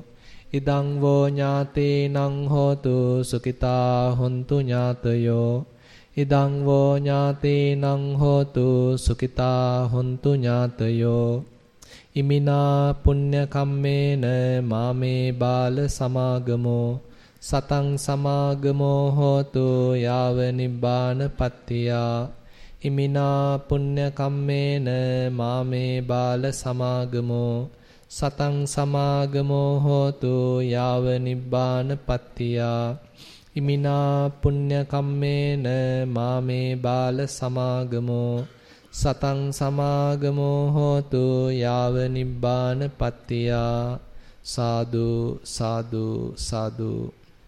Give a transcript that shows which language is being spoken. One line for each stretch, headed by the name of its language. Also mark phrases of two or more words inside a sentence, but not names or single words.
Pali: Idang vo ñātīnaṃ hotu sukitā hontu ñātayo. Idang vo ñātīnaṃ hotu sukitā hontu ñātayo. Imina punya kammena mame bala samagamo සතං සමාගමෝ හෝතු යාව නිබ්බානපත්තියා ඉමිනා පුඤ්ඤ කම්මේන මාමේ බාල සමාගමෝ සතං සමාගමෝ හෝතු යාව නිබ්බානපත්තියා ඉමිනා පුඤ්ඤ කම්මේන මාමේ බාල සමාගමෝ සතං සමාගමෝ හෝතු යාව නිබ්බානපත්තියා සාදු සාදු සාදු